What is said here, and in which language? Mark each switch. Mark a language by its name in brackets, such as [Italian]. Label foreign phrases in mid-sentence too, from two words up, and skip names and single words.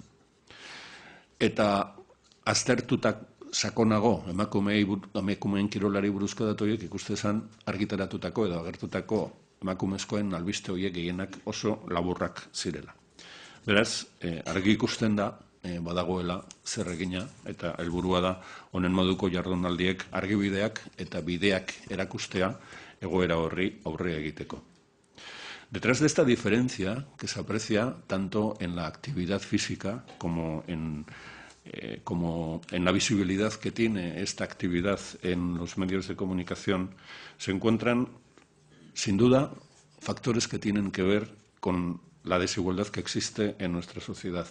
[Basque] Eta aztertutak sakonago emakumeen kirolari buruzko datoiek ikustezan argitaratutako edo agertutako emakumezkoen albiste horiek gehienak oso laburrak zirela. Beraz, argi ikusten da, badagoela zer egina eta helburua da honen moduko jardunaldiek argibideak eta bideak erakustea egoera horri aurre egiteko. [Spanish] Detrás de esta diferencia, que se aprecia tanto en la actividad física como en la visibilidad que tiene esta actividad en los medios de comunicación, se encuentran sin duda, factores que tienen que ver con la desigualdad que existe en nuestra sociedad.